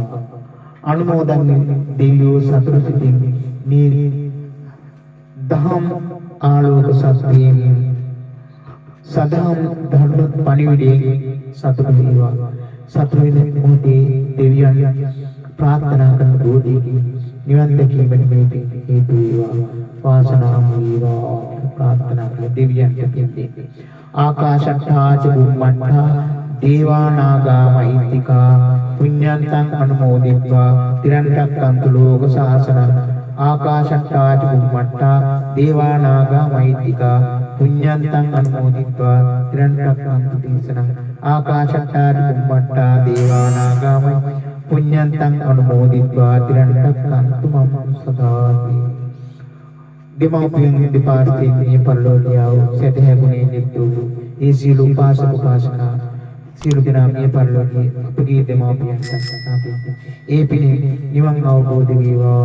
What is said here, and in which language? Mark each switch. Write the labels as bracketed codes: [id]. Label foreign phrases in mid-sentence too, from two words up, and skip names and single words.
[si] අනුමෝදන් දෙවියෝ සතුටු සිතින් මේ දහම් ආලෝක සත්‍යයෙන් සදහම් ධර්ම පණිවිඩයෙන් සතුටු වේවා. සතුටු වෙන මොහොතේ දෙවියන් ප්‍රාර්ථනා කරන බෝධියකින් නිවන් දැකීමට මේ පින් හේතු වේවා. වාසනාම වේවා ප්‍රාර්ථනා කළ දෙවියන්ට පින් දෙන්න. [pi] ආකාශට්ටා ච බුම්මට්ටා දේවා නාග මහිත්‍තිකා පුඤ්ඤන්තං අනුමෝදිत्वा තිරන්රක්කන්තු ලෝක සාසනං. ආකාශට්ටා ච බුම්මට්ටා දේවා නාග මහිත්‍තිකා පුඤ්ඤන්තං අනුමෝදිत्वा තිරන්රක්කන්තු දේශනං. ආකාශට්ටා ච බුම්මට්ටා දේවා නාග පුඤ්ඤන්තං අනුමෝදිत्वा තිරන්රක්කන්තු මම් සදාති. [si] දෙමව්පියන් දෙපාර්ශ්වයෙන් පරිලෝකියාව සැදැහැගුණේ නිත්තු ඒ සියලු උපාසක උපාසිකා සියලු දෙනා මේ පරිලෝකයේ අපගේ දෙමව්පියන්ට ඒ පිණින් නිවන් අවබෝධ වේවා.